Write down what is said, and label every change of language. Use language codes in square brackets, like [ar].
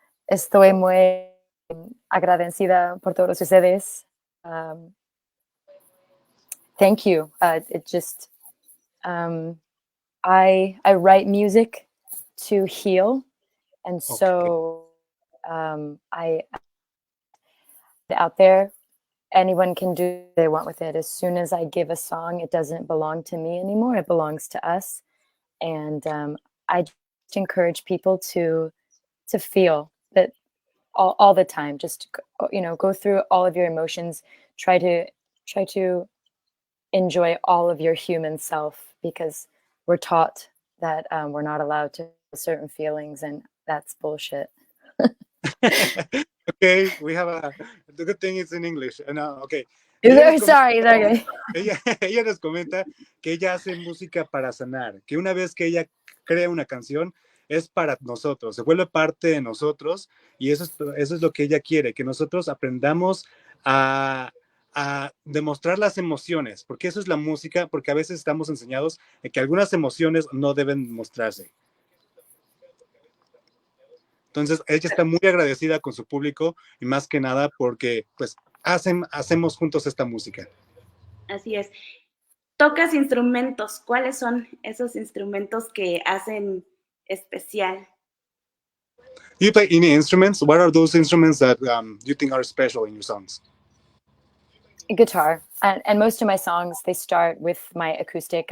[es] Estoy muy agradecida por todos ustedes. [en] Thank you. It just I write music to heal, and so I out there, anyone can do what they want with it. As soon as I give a song, it doesn't belong to me anymore. It belongs to us, and I just encourage people to feel that all the time. Just go through all of your emotions. Try to enjoy all of your human self, because we're taught that we're not allowed to feel certain feelings, and that's bullshit. Okay, we have the good thing is in English. Okay. Sorry. [es] Ella nos comenta que ella hace música para sanar, que una vez que ella crea una canción es para nosotros, se vuelve parte de nosotros, y eso es lo que ella quiere, que nosotros aprendamos a demostrar las emociones, porque eso es la música, porque a veces estamos enseñados en que algunas emociones no deben mostrarse. Entonces, ella está muy agradecida con su público, y más que nada porque pues hacemos juntos esta música. Así es. Tocas instrumentos. ¿Cuáles son esos instrumentos que hacen especial? [en] Do you play any instruments? What are those instruments that you think are special in your songs? Guitar, and most of my songs, they start with my acoustic.